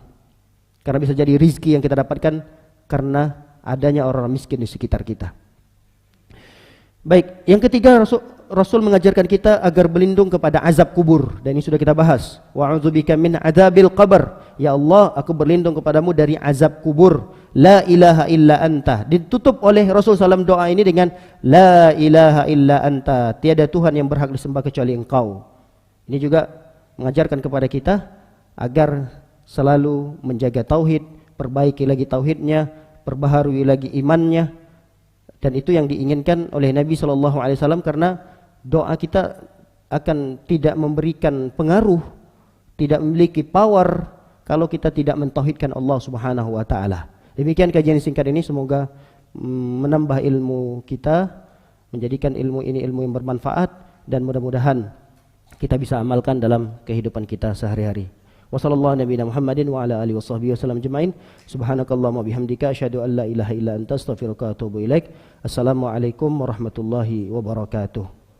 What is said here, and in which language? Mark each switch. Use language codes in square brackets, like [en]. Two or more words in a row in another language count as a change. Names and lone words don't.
[id] Karena bisa jadi rizki yang kita dapatkan karena adanya orang miskin di sekitar kita. Baik, yang ketiga Rasul mengajarkan kita agar berlindung kepada azab kubur, dan ini sudah kita bahas. [ar] وأعوذ بك من عذاب القبر. [id] Ya Allah, aku berlindung kepadamu dari azab kubur. [ar] لا إله إلا أنت. [id] Ditutup oleh Rasul SAW doa ini dengan [ar] لا إله إلا أنت. [id] Tiada Tuhan yang berhak disembah kecuali Engkau. Ini juga mengajarkan kepada kita agar selalu menjaga tauhid, perbaiki lagi tauhidnya, perbaharui lagi imannya. Dan itu yang diinginkan oleh Nabi SAW, karena doa kita akan tidak memberikan pengaruh, tidak memiliki power kalau kita tidak mentauhidkan Allah [ar] سبحانه وتعالى. [id] Demikian kajian singkat ini, semoga menambah ilmu kita, menjadikan ilmu ini ilmu yang bermanfaat, dan mudah-mudahan kita bisa amalkan dalam kehidupan kita sehari-hari. [ar] وصلى الله نبينا محمد وعلى آله وصحبه وسلم أجمعين. سبحانك اللهم بحمدك أشهد أن لا إله إلا أنت أستغفرك وأتوب إليك. السلام عليكم ورحمة الله وبركاته.